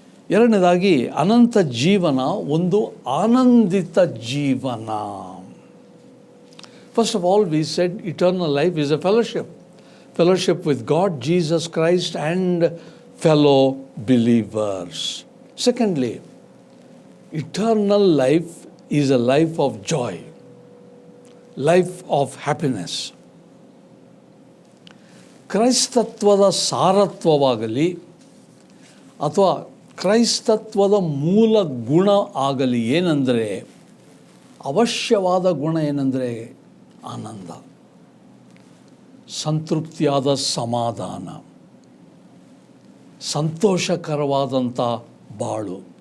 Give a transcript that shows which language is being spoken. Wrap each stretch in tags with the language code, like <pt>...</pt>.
<kn>ಎರಡನೇದಾಗಿ ಅನಂತ ಜೀವನ ಒಂದು ಆನಂದಿತ ಜೀವನ.</kn> <en>First of all, we said eternal life is a fellowship with God, Jesus Christ, and fellow believers. Secondly, eternal life is a life of joy, life of happiness.</en> <kn>ಕ್ರೈಸ್ತತ್ವದ ಸಾರತ್ವವಾಗಲಿ ಅಥವಾ ಕ್ರೈಸ್ತತ್ವದ ಮೂಲ ಗುಣ ಆಗಲಿ ಏನೆಂದರೆ, ಅವಶ್ಯವಾದ ಗುಣ ಏನೆಂದರೆ ಆನಂದ, ಸಂತೃಪ್ತಿಯಾದ ಸಮಾಧಾನ, ಸಂತೋಷಕರವಾದಂಥ ಬಾಳು.</kn>